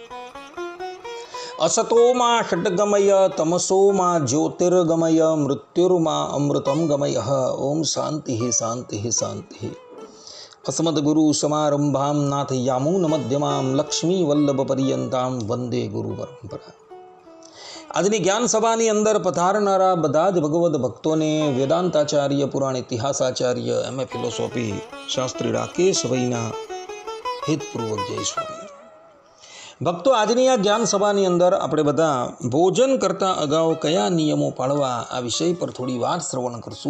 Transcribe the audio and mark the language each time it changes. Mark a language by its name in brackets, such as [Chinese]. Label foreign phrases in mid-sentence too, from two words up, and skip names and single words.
[Sanskrit] असतो मा षड्गमय तमसो मा ज्योतिर्गमय मृत्युर्मा अमृतं गमयः। ओम शांति शांति शांति। अस्मद्गुरु समारंभां नाथ यामुनमध्यमां लक्ष्मीवल्लभपर्यन्तां वंदे गुरु परंपरा। [Gujarati] આજની જ્ઞાન સભાની અંદર પધારનારા બધા જ ભગવદ ભક્તોને વેદાંતાચાર્ય, પુરાણ ઇતિહાસાચાર્ય, એમએ ફિલોસોફી શાસ્ત્રી રાકેશભાઈના હિતપૂર્વક જય સ્વામી. ભક્તો, આજની આ જ્ઞાન સભાની અંદર આપણે બધા ભોજન કરતા અગાઉ કયા નિયમો પાળવા આ વિષય પર થોડી વાર શ્રવણ કરશું.